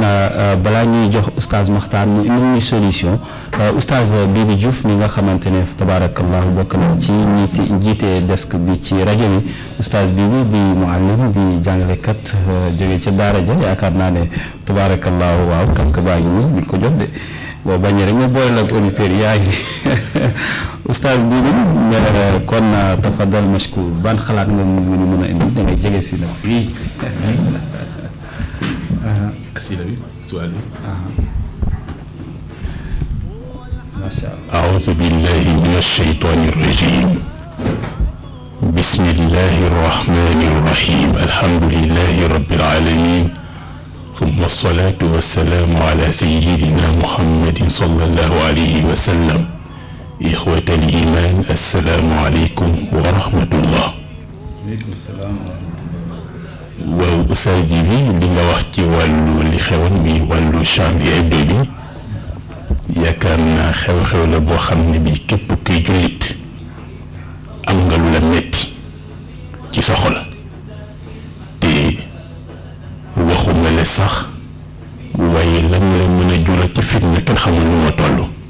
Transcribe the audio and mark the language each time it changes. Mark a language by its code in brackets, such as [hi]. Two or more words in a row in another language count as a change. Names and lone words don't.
[wo] balaa ñuy jox oustaz Makhtar mu indi ñu solution oustaz Bibi Diouf mi nga xamante ne tabarakallahu bokk na ci njiite desk bi ci rajo bi oustaz Bibi di muallim di jàngalekat jóge ca daara ja yaakaar naa ne tabarakallahu waaw [fr] parce que [wo] baa ngi nii di ko jot de boo bañee rek ma boole ak auditeurs yaa ngi oustaz Bibi kon [ar] تفضل مشكور [wo] ban xalaat nga ñu mën a indi da ngay jege si nag fii asila bi suwaal bi [ar] ما شاء الله. أعوذ بالله من الشيطان الرجيم بسم الله الرحمن الرحيم الحمد لله رب العالمين ثم الصلاة والسلام على سيدنا محمد صلى الله عليه وسلم إخوة الإيمان السلام عليكم ورحمة الله. عليكم السلام ورحمة الله. [wo] waaw Oustaz Djibi li nga wax ci wàllu li xewoon mi wàllu Charlie Hebdo bi yaakaar naa xew-xew la boo xam ne bi képp kuy jullit am nga lu la metti ci sa xol te waxuma la sax waaye lan la mën a jural ci fitna kenn xamul lu ma toll